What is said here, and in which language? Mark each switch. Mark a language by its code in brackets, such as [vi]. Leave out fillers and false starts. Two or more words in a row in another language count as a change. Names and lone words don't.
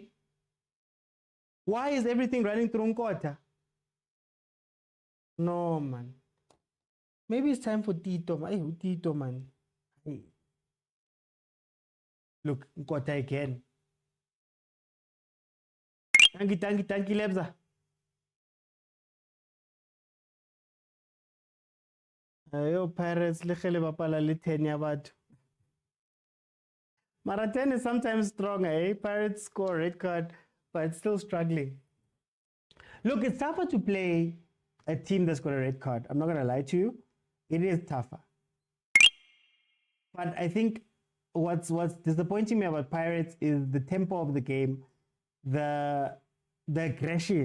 [en] Why is everything running through Nkota? No, man. Maybe it's time for Tito, man. Hey, Tito, man. Hey. Look, Nkota again. Thank you, Lebza. [st] Yo, Pirates, lechele bapala le 10 ya batho. [en] Mara 10 is sometimes strong, eh? Pirates score red card, but it's still struggling. Look, it's tougher to play a team that's got a red card. I'm not going to lie to you. It is tougher. But I think what's disappointing me about Pirates is the tempo of the game, the aggression.